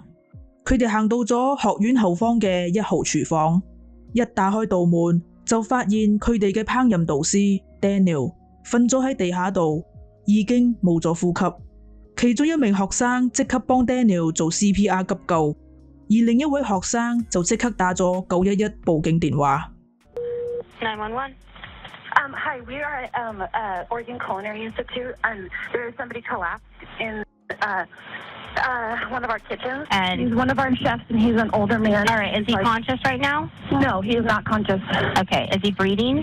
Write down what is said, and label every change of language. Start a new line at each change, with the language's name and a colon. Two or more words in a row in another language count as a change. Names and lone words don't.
Cantonese: 佢哋行到咗學院後方嘅1號廚房，一打開道門就發現佢哋嘅烹飪導師 Daniel 瞓咗喺地下度，已經冇咗呼吸。其中一名學生即刻幫 Daniel 做 CPR 急救，而另一位學生就即刻打咗911報警電話。
English: 911. Hi, we are at Oregon Culinary Institute, and there is somebody collapsed in one of our kitchens. And He's one of our chefs, and he's an older man. all right, is he conscious right now? No, he is not conscious. Okay, is he breathing?